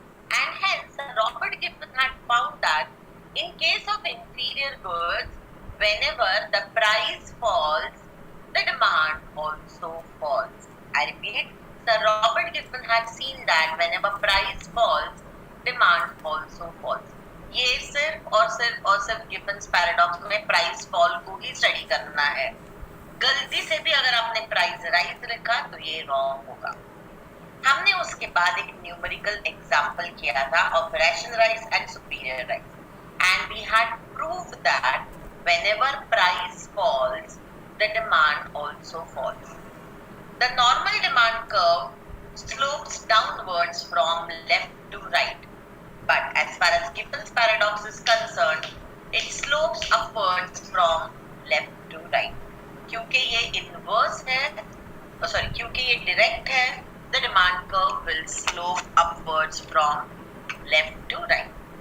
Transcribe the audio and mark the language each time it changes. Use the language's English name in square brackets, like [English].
[English] And hence, Robert Gibbon had found that in case of inferior goods, whenever the price falls, the demand also falls. I repeat, Sir Robert Gibbon had seen that whenever price falls, demand also falls. [Hindi] ये सिर्फ और सिर्फ gibbons paradox में price fall को ही study करना है. गलती से भी अगर आपने प्राइस राइज लिखा तो ये रॉन्ग होगा. हमने उसके बाद एक [English] numerical example [Hindi] किया था [English] Of ration rice and superior rice, and we had proved that whenever price falls the demand also falls. The normal demand curve slopes downwards from left to right, but as far as Gibbon's paradox is concerned, it slopes upwards from left to right. [Hindi] क्योंकि ये inverse है, क्योंकि ये direct है, [English] the demand curve will slope upwards from left to right.